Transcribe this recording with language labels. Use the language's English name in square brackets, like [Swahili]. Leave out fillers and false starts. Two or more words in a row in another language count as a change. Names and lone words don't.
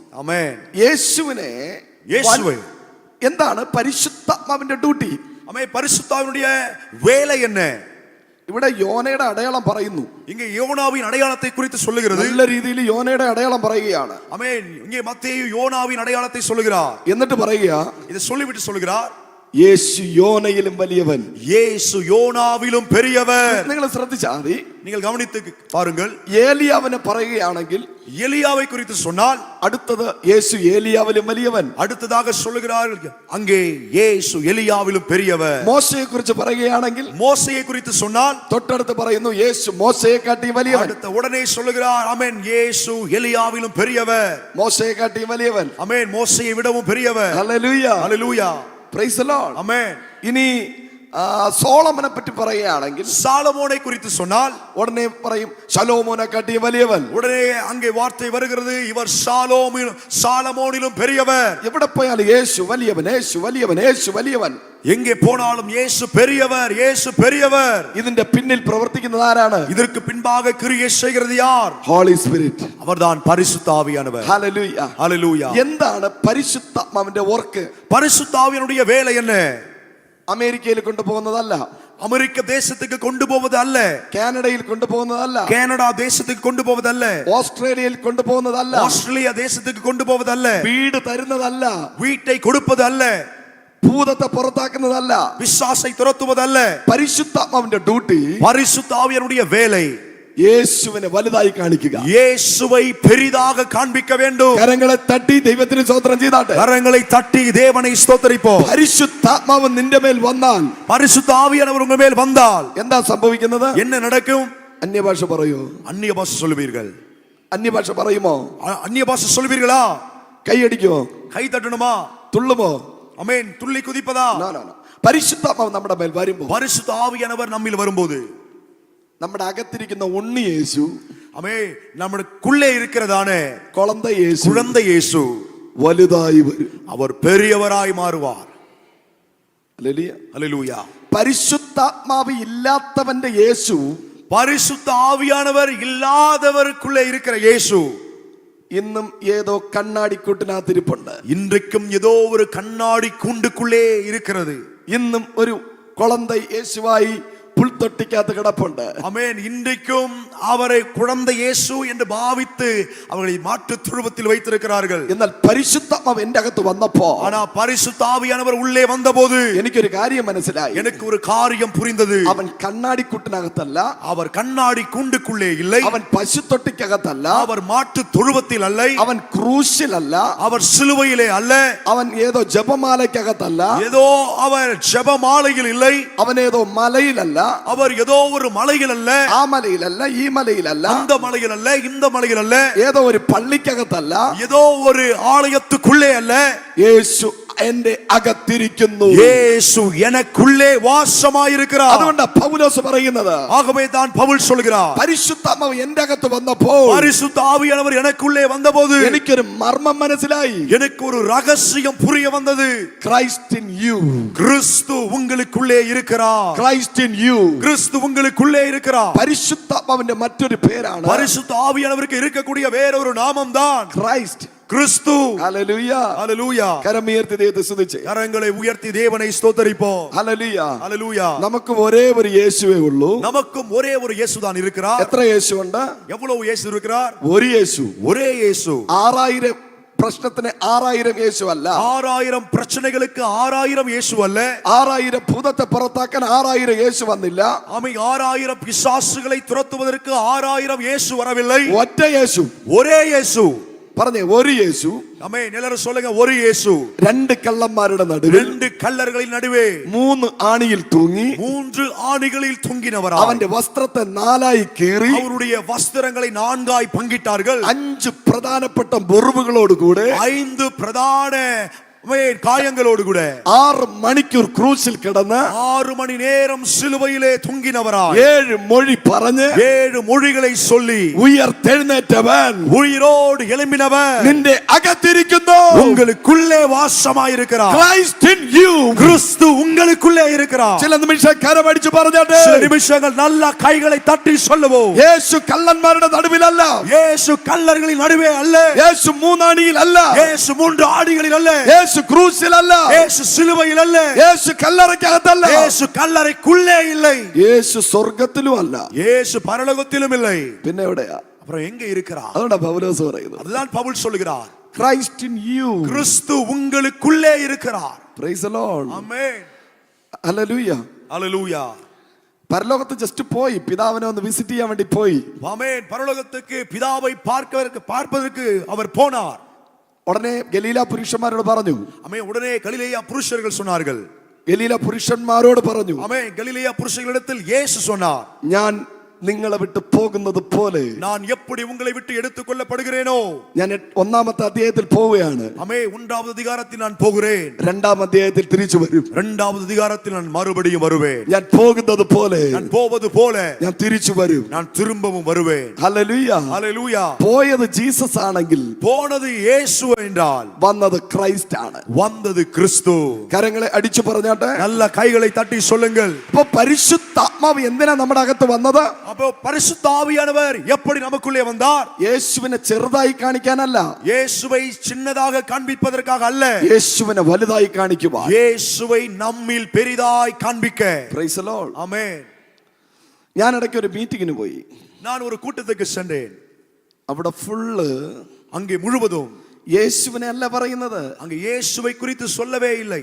[Tamil] ஆமென். [Malayalam] യേശുവിനെ എന്താണ് പരിശുദ്ധാത്മാവിന്റെ ഡ്യൂട്ടി? [Tamil] ஆமென். பரிசுத்தாவினுடைய வேலை என்ன? [Malayalam] ഇവിടെ യോനയുടെ അടയാളം പറയുന്നു. [Tamil] இங்கே யோனாவின் அடையாளத்தை குறித்து சொல்லுகிறது. [Malayalam] നല്ല രീതിയിൽ യോനയുടെ അടയാളം പറയുകയാണ്. [Tamil] ஆமென். இங்கே மத்தேயு யோனாவின் அடையாளத்தை சொல்லுகிறார். [Malayalam] എന്നിട്ട് പറയുക, [Tamil] இதை சொல்லிவிட்டு சொல்லுகிறார், [Malayalam] യേശു യോനയിലും വലിയവൻ. [Tamil] இயேசு யோனாவிலும் பெரியவர். [Malayalam] നിങ്ങൾ ശ്രദ്ധിച്ചാൽ മതി. [Tamil] நீங்கள் கவனித்து பாருங்கள். [Malayalam] ഏലിയാവിനെ പറയുകയാണെങ്കിൽ [Tamil] எலியாவை குறித்து சொன்னால் [Malayalam] അടുത്തത് യേശു ഏലിയാവിലും വലിയവൻ. [Tamil] அடுத்ததாக சொல்லுகிறார், அங்கே இயேசு எலியாவிலும் பெரியவர். [Malayalam] മോശയെ കുറിച്ച് പറയുകയാണെങ്കിൽ [Tamil] மோசேயை குறித்து சொன்னால் [Malayalam] തൊട്ടടുത്ത് പറയുന്നു യേശു മോശയെ കാട്ടി വലിയവൻ. [Tamil] அடுத்த உடனே சொல்லுகிறார், ஆமென், இயேசு எலியாவிலும் பெரியவர். [Malayalam] മോശയെ കാട്ടി വലിയവൻ. [Tamil] ஆமென், மோசேயை விடவும் பெரியவர். [Malayalam] ഹല്ലേലൂയ. [Tamil] ஹalleluya. [English] Praise the Lord. [Tamil] ஆமென். [Malayalam] ഇനി സോളമനെ പറ്റി പറയുകയാണെങ്കിൽ [Tamil] சாலமோனை குறித்து சொன்னால் [Malayalam] ഉടനെ പറയും ശലോമോനെ കാട്ടി വലിയവൻ. [Tamil] உடனே அங்கே வார்த்தை வருகிறது, இவர் சாலமோனிலும் பெரியவர். [Malayalam] എവിടെ പോയാലും യേശു വലിയവൻ, യേശു വലിയവൻ, യേശു വലിയവൻ. [Tamil] எங்கே போனாலும் இயேசு பெரியவர், இயேசு பெரியவர். [Malayalam] ഇതിന്റെ പിന്നിൽ പ്രവർത്തിക്കുന്നത് ആരാണ്? [Tamil] இதற்கு பின்பாக கிரியை செய்கிறது யார்? [English] Holy Spirit. [Tamil] அவர்தான் பரிசுத்த ஆவியானவர். [Malayalam] ഹല്ലേലൂയ. [Tamil] ஹalleluya. [Malayalam] എന്താണ് പരിശുദ്ധാത്മാവിന്റെ വർക്ക്? [Tamil] பரிசுத்த ஆவியினுடைய வேலை என்ன? [Malayalam] അമേരിക്കയിൽ കൊണ്ടുപോകുന്നതല്ല, [Tamil] அமெரிக்க தேசத்துக்கு கொண்டு போவது அல்ல, [Malayalam] കാനഡയിൽ കൊണ്ടുപോകുന്നതല്ല, [Tamil] கனடா தேசத்துக்கு கொண்டு போவது அல்ல, [Malayalam] ഓസ്ട്രേലിയയിൽ കൊണ്ടുപോകുന്നതല്ല, [Tamil] ஆஸ்திரேலியா தேசத்துக்கு கொண்டு போவது அல்ல, [Malayalam] വീട് തരുന്നതല്ല, [Tamil] வீட்டை கொடுப்பது அல்ல, [Malayalam] ഭൂതത്തെ പുറത്താക്കുന്നതല്ല. [Tamil] பிசாசை துரத்துவது அல்ல. [Malayalam] പരിശുദ്ധാത്മാവിന്റെ ഡ്യൂട്ടി [Tamil] பரிசுத்த ஆவியினுடைய வேலை [Malayalam] യേശുവിനെ വലുതായി കാണിക്കുക, [Tamil] இயேசுவை பெரிதாக காண்பிக்க வேண்டும். [Malayalam] കരങ്ങളെ തട്ടി ദൈവത്തിന് സ്തോത്രം ചെയ്താട്ടെ. [Tamil] கரங்களை தட்டி தேவனை ஸ்தோத்திரிப்போம். [Malayalam] പരിശുദ്ധാത്മാവ് നിന്റെ മേൽ വന്നാൽ, [Tamil] பரிசுத்த ஆவியானவர் உங்கள் மேல் வந்தால் [Malayalam] എന്താ സംഭവിക്കുന്നത്? [Tamil] என்ன நடக்கும்? [Malayalam] അന്യഭാഷ പറയൂ? [Tamil] அந்நிய பாஷை சொல்லுவீர்கள்? [Malayalam] അന്യഭാഷ പറയുമോ? [Tamil] அந்நிய பாஷை சொல்லுவீர்களா? [Malayalam] കൈയടിക്കുമോ? [Tamil] கை தட்டணுமா? [Malayalam] തുള്ളുമോ? [Tamil] ஆமென். துள்ளி குதிப்பதா? [Malayalam] പരിശുദ്ധാത്മാവ് നമ്മുടെ മേൽ വരുമ്പോൾ, [Tamil] பரிசுத்த ஆவியானவர் நம்மில் வரும்போது, [Malayalam] നമ്മുടെ അകത്തിരിക്കുന്ന ഉണ്ണി യേശു, [Tamil] ஆமென், நம்மளுக்குள்ளே இருக்கிறதானே [Malayalam] കുളന്ത യേശു, [Tamil] குழந்தை இயேசு [Malayalam] വലുതായി വരും. [Tamil] அவர் பெரியவராய் மாறுவார். [Malayalam] ഹല്ലേലൂയ. [Tamil] ஹalleluya. [Malayalam] പരിശുദ്ധാത്മാവ് ഇല്ലാത്തവന്റെ യേശു, [Tamil] பரிசுத்த ஆவியானவர் இல்லாதவருக்குள்ளே இருக்கிற இயேசு [Malayalam] ഇന്നും ഏതോ കണ്ണാടിക്കൂട്ടിനകത്തിരിപ്പുണ്ട്. [Tamil] இன்றைக்கும் ஏதோ ஒரு கண்ணாடி கூண்டுக்குள்ளே இருக்கிறது. [Malayalam] ഇന്നും ഒരു കുളന്ത യേശുവായി പുൽത്തൊട്ടിക്കകത്ത് കിടപ്പുണ്ട്. [Tamil] ஆமென். இன்றைக்கும் அவரை குழந்தை இயேசு என்று பாவித்து அவர்களை மாற்று துருவத்தில் வைத்திருக்கிறார்கள். [Malayalam] എന്നാൽ പരിശുദ്ധാത്മാവ് എന്റെ അകത്ത് വന്നപ്പോ, [Tamil] ஆனா பரிசுத்த ஆவியானவர் உள்ளே வந்தபோது [Malayalam] എനിക്കൊരു കാര്യം മനസ്സിലായി. [Tamil] எனக்கு ஒரு காரியம் புரிந்தது. [Malayalam] അവൻ കണ്ണാടിക്കൂട്ടിനകത്തല്ല, [Tamil] அவர் கண்ணாடி கூண்டுக்குள்ளே இல்லை, [Malayalam] അവൻ പശുത്തൊട്ടിക്കകത്തല്ല, [Tamil] அவர் மாற்று தொழுவத்தில் அல்ல, [Malayalam] അവൻ ക്രൂശിലല്ല, [Tamil] அவர் சிலுவையிலே அல்ல, [Malayalam] അവൻ ഏതോ ജപമാലയ്ക്കകത്തല്ല, [Tamil] ஏதோ அவர் ஜெபமாலையில் இல்லை, [Malayalam] അവൻ ഏതോ മലയിലല്ല, [Tamil] அவர் ஏதோ ஒரு மலையில் அல்ல, [Malayalam] ആ മലയിലല്ല, ഈ മലയിലല്ല, [Tamil] அந்த மலையில் அல்ல, இந்த மலையில் அல்ல, [Malayalam] ഏതോ ഒരു പള്ളിക്കകത്തല്ല, [Tamil] ஏதோ ஒரு ஆலயத்துக்குள்ளே அல்ல. [Malayalam] യേശു എന്റെ അകത്തിരിക്കുന്നു. [Tamil] இயேசு எனக்குள்ளே வாசமாயிருக்கிறார். [Malayalam] അതുകൊണ്ട് പൗലോസ് പറയുന്നത്, [Tamil] ஆகவே தான் பவுல் சொல்கிறார், [Malayalam] പരിശുദ്ധാത്മാവ് എന്റെ അകത്ത് വന്നപ്പോൾ [Tamil] பரிசுத்த ஆவியானவர் எனக்குள்ளே வந்தபோது [Malayalam] എനിക്കൊരു മർമ്മം മനസ്സിലായി. [Tamil] எனக்கு ஒரு ரகசியம் புரிய வந்தது. [English] Christ in you, [Tamil] கிறிஸ்து உங்களுக்குள்ளே இருக்கிறார். [English] Christ in you. [Tamil] கிறிஸ்து உங்களுக்குள்ளே இருக்கிறார். [Malayalam] പരിശുദ്ധാത്മാവിന്റെ മറ്റൊരു പേരാണ് [Tamil] பரிசுத்த ஆவியானவருக்கு இருக்கக்கூடிய வேறொரு நாமம் தான் [Malayalam] ക്രൈസ്റ്റ്. [Tamil] கிறிஸ்து. [Malayalam] ഹല്ലേലൂയ. [Tamil] ஹalleluya. [Malayalam] കരമുയർത്തി ദൈവത്തെ സ്തുതിച്ച്. [Tamil] கரங்களை உயர்த்தி தேவனை ஸ்தோத்தரிப்போம். [Malayalam] ഹല്ലേലൂയ. [Tamil] ஹalleluya. [Malayalam] നമുക്ക് ഒരേ ഒരു യേശുവേ ഉള്ളൂ. [Tamil] நமக்கும் ஒரே ஒரு இயேசு தான் இருக்கிறார். [Malayalam] എത്ര യേശുണ്ട്? [Tamil] எவ்வளவு இயேசு இருக்கிறார்? [Malayalam] ഒരു യേശു. [Tamil] ஒரே இயேசு. [Malayalam] 6000 പ്രശ്നത്തിന് 6000 യേശു അല്ല. [Tamil] 6000 பிரச்சனைகளுக்கு 6000 இயேசு அல்ல. [Malayalam] 6000 ഭൂതത്തെ പുറത്താക്കാൻ 6000 യേശു വന്നില്ല. [Tamil] ஆமை 6000 பிசாசுகளை துரத்துவதற்கு 6000 இயேசு வரவில்லை. [Malayalam] ഒറ്റ യേശു. [Tamil] ஒரே இயேசு. [Malayalam] പറഞ്ഞേ, ഒരു യേശു. [Tamil] ஆமென். எல்லாரும் சொல்லுங்க, ஒரு இயேசு. [Malayalam] രണ്ട് കള്ളന്മാരുടെ നടുവിൽ, [Tamil] 2 கல்லறுகளின் நடுவே [Malayalam] 3 ആണിയിൽ തൂങ്ങി, [Tamil] 3 ஆணிகளில் தொங்கினவரா, [Malayalam] അവന്റെ വസ്ത്രത്തെ 4ആയി കീറി, [Tamil] அவருடைய வஸ்திரங்களை 4ஆய் பங்கிட்டார்கள். [Malayalam] 5 പ്രധാനപ്പെട്ട മുറിവുകളോടുകൂടെ [Tamil] 5 பிரதான காயங்களோடு கூட [Malayalam] 6 മണിക്കൂർ ക്രൂശിൽ കിടന്ന് [Tamil] 6 மணி நேரம் சிலுவையிலே தொங்கினவராய் [Malayalam] 7 മൊഴി പറഞ്ഞ് [Tamil] 7 மொழிகளை சொல்லி [Malayalam] ഉയർത്തെഴുന്നേറ്റവൻ [Tamil] உயிரோடு எழும்பினவன் [Malayalam] നിന്റെ അകത്തിരിക്കുന്നു. [Tamil] உங்களுக்குள்ளே வாசமாயிருக்கிறார். [English] Christ in you. [Tamil] கிறிஸ்து உங்களுக்குள்ளே இருக்கிறார். [Malayalam] ചില നിമിഷം കരമടിച്ചു പറഞ്ഞാട്ടെ. [Tamil] சில நிமிஷங்கள் நல்ல கைகளை தட்டி சொல்லுவோம். [Malayalam] യേശു കള്ളന്മാരുടെ നടുവിലല്ല. [Tamil] இயேசு கல்லர்களின் நடுவே அல்ல. [Malayalam] യേശു മൂന്നാണിയിൽ അല്ല. [Tamil] இயேசு 3 ஆடிகளில் அல்ல. [Malayalam] യേശു ക്രൂശിലല്ല. [Tamil] இயேசு சிலுவையில் அல்ல. [Malayalam] യേശു കല്ലറയ്ക്കകത്തല്ല. [Tamil] இயேசு கல்லறைக்குள்ளே இல்லை. [Malayalam] യേശു സ്വർഗ്ഗത്തിലും അല്ല. [Tamil] இயேசு பரலோகத்திலும் இல்லை. [Malayalam] പിന്നെ എവിടെയാ? [Tamil] அப்புறம் எங்க இருக்கிறார்? [Malayalam] അതുകൊണ്ടാ പൗലോസ് പറയുന്നത്. [Tamil] அதுதான் பவுல் சொல்லுகிறார். [English] Christ in you. [Tamil] கிறிஸ்து உங்களுக்குள்ளே இருக்கிறார். [English] Praise the Lord. [Tamil] ஆமென். [English] Hallelujah. [Tamil] ஹல்லேலூயா. [Malayalam] പരലോകത്ത് ജസ്റ്റ് പോയി, പിതാവിനെ ഒന്ന് വിസിറ്റ് ചെയ്യാൻ വേണ്ടി പോയി. [Tamil] ஆமென். பரலோகத்துக்கு பிதாவை பார்ப்பதற்கு அவர் போனார். [Malayalam] ഉടനെ ഗലീല പുരുഷന്മാരോട് പറഞ്ഞു. [Tamil] ஆமென். உடனே கலிலேயா புருஷர்கள் சொன்னார்கள். [Malayalam] ഗലീല പുരുഷന്മാരോട് പറഞ്ഞു. [Tamil] ஆமென். கலிலேயா புருஷர்களிடத்தில் இயேசு சொன்னார், [Malayalam] ഞാൻ നിങ്ങളെ വിട്ട് പോകുന്നത് പോലെ [Tamil] நான் எப்படி உங்களை விட்டு எடுத்துக் கொள்ளப்படுகிறேனோ. [Malayalam] ഞാൻ 1-ാമത്തെ അധ്യായത്തിൽ പോവുകയാണ്. [Tamil] ஆமென். 1வது அதிகாரத்தில் நான் போகிறேன். [Malayalam] 2-ാം അധ്യായത്തിൽ തിരിച്ചു വരും. [Tamil] 2வது அதிகாரத்தில் நான் மறுபடியும் வருவேன். [Malayalam] ഞാൻ പോകുന്നത് പോലെ [Tamil] நான் போவது போல [Malayalam] ഞാൻ തിരിച്ചു വരും. [Tamil] நான் திரும்பவும் வருவேன். [Malayalam] ഹല്ലേലൂയ. [Tamil] ஹல்லேலூயா. [Malayalam] പോയത് ജീസസ് ആണെങ്കിൽ [Tamil] போனது இயேசு என்றால் [Malayalam] വന്നത് ക്രൈസ്റ്റ് ആണ്. [Tamil] வந்தது கிறிஸ்து. [Malayalam] കരങ്ങളെ അടിച്ചു പറഞ്ഞാട്ടെ. [Tamil] நல்ல கைகளை தட்டி சொல்லுங்கள். [Malayalam] അപ്പൊ പരിശുദ്ധാത്മാവ് എന്തിനാ നമ്മുടെ അകത്ത് വന്നത്? [Tamil] அப்போ பரிசுத்த ஆவியானவர் எப்படி நமக்குள்ளே வந்தார்? [Malayalam] യേശുവിനെ ചെറുതായി കാണിക്കാനല്ല, [Tamil] இயேசுவை சின்னதாக காண்பிப்பதற்காக அல்ல, [Malayalam] യേശുവിനെ വലുതായി കാണിക്കുവാൻ. [Tamil] இயேசுவை நம்மில் பெரிதாய் காண்பிக்க. [English] Praise the Lord. [Tamil] ஆமென். [Malayalam] ഞാൻ ഇടയ്ക്ക് ഒരു മീറ്റിങ്ങിന് പോയി. [Tamil] நான் ஒரு கூட்டத்துக்கு சென்றேன். [Malayalam] അവിടെ ഫുള്ള് [Tamil] அங்கே முழுவதும் [Malayalam] യേശുവിനെ അല്ല പറയുന്നത്. [Tamil] அங்கே இயேசுவை குறித்து சொல்லவே இல்லை.